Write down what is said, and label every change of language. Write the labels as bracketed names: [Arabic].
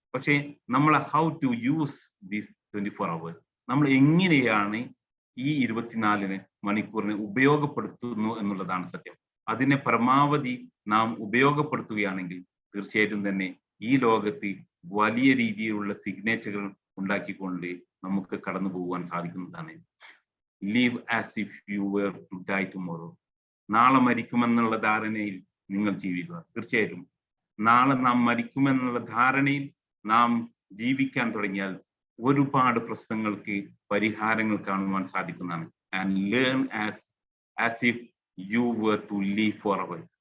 [Malayalam] പക്ഷേ നമ്മൾ [English] how to use these 24 hours, [Malayalam] നമ്മൾ എങ്ങനെയാണ് ഈ 24 മണിക്കൂറിനെ ഉപയോഗപ്പെടുത്തുന്നു എന്നുള്ളതാണ് സത്യം. അതിനെ പരമാവധി നാം ഉപയോഗപ്പെടുത്തുകയാണെങ്കിൽ തീർച്ചയായിട്ടും തന്നെ ഈ ലോകത്ത് വലിയ രീതിയിലുള്ള സിഗ്നേച്ചറുകൾ ഉണ്ടാക്കിക്കൊണ്ട് നമുക്ക് കടന്നു പോകുവാൻ സാധിക്കുന്നതാണ്. [English] Live as if you were to die tomorrow. [Malayalam] നാളെ മരിക്കുമെന്നുള്ള ധാരണയിൽ നിങ്ങൾ ജീവിക്കുക. തീർച്ചയായിട്ടും നാളെ നാം മരിക്കുമെന്നുള്ള ധാരണയിൽ നാം ജീവിക്കാൻ തുടങ്ങിയാൽ ഒരുപാട് പ്രശ്നങ്ങൾക്ക് പരിഹാരങ്ങൾ കാണുവാൻ സാധിക്കുന്നതാണ്. [English] And learn as if you were to live forever.